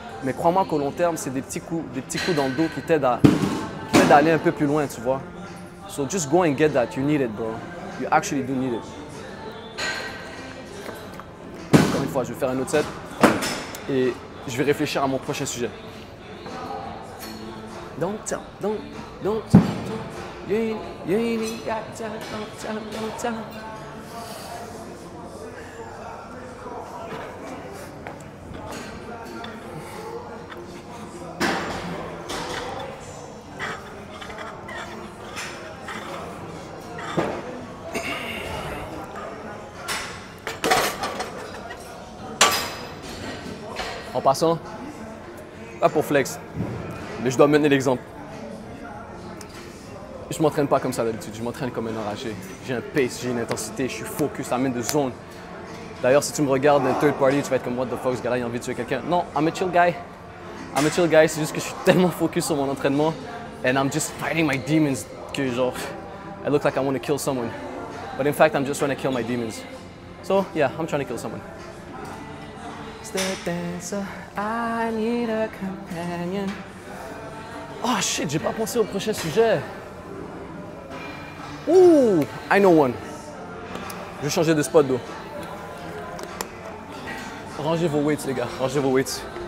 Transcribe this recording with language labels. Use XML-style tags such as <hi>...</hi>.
<fr>Mais crois-moi qu'au long terme, c'est des petits coups dans le dos qui t'aident à aller un peu plus loin, tu vois.</fr> <en>So just go and get that. You need it, bro. You actually do need it.</en> <fr>Encore une fois, je vais faire un autre set et je vais réfléchir à mon prochain sujet.</fr> <en>Don't tell. You ain't got time, don't tell.</en> <fr>En passant, pas pour flex, mais je dois mener l'exemple. Je ne m'entraîne pas comme ça d'habitude, je m'entraîne comme un enragé. J'ai un pace, j'ai une intensité, je suis focus, ça mène de zone. D'ailleurs, si tu me regardes d'un third party, tu vas être comme</fr> <en>what the fuck,</en> <fr>ce gars-là, il a envie de tuer quelqu'un.</fr> <en>Non, I'm a chill guy. I'm a chill guy,</en> <fr>c'est juste que je suis tellement focus sur mon entraînement</fr> <en>and I'm just fighting my demons</en> <fr>que genre,</fr> <en>I look like I want to kill someone. But in fact, I'm just trying to kill my demons. So, yeah, I'm trying to kill someone. The dancer, I need a companion.</en> <fr>Oh shit, j'ai pas pensé au prochain sujet. Ouh,</fr> <en>I know one.</en> <fr>Je vais changer de spot d'eau. Rangez vos weights, les gars, rangez vos weights.</fr>